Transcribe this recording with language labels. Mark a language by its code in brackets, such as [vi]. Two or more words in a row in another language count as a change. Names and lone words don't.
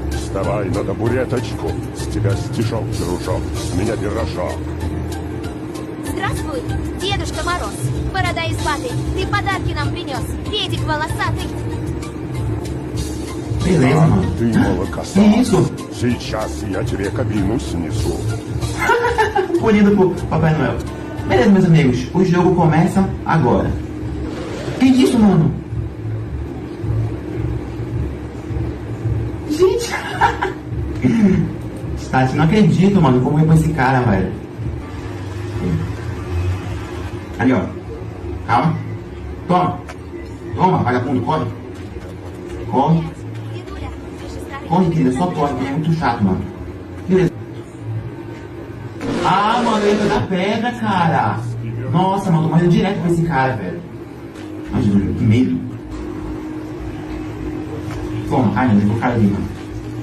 [ru] Вставай на табуреточку. С тебя стишок, дружок, с меня пирожок. Здравствуй, Дедушка Мороз. Борода из ваты, ты подарки нам принес. Педик волосатый. [pt] Beleza, [ru] А [pt] mano. [ru] ты, молокосос, [pt] Que isso? [ru] сейчас я тебе кабину снесу. [pt] Punido pro Papai Noel. Beleza, meus amigos. O jogo começa agora. Que isso, mano? Gente. Tati, não acredito, mano. Como é com esse cara, velho. Ali, ó. Calma. Toma. Toma, vagabundo. Corre. Corre. [ru] Дедуля, ты же старый. [pt] Corre, querida. Só corre. É muito chato, mano. Beleza. Ah, mano, ele da pedra, cara. Nossa, mano, tô morrendo direto com esse cara, velho. Imagina, que medo. Toma, cai, eu vou cair ali, mano.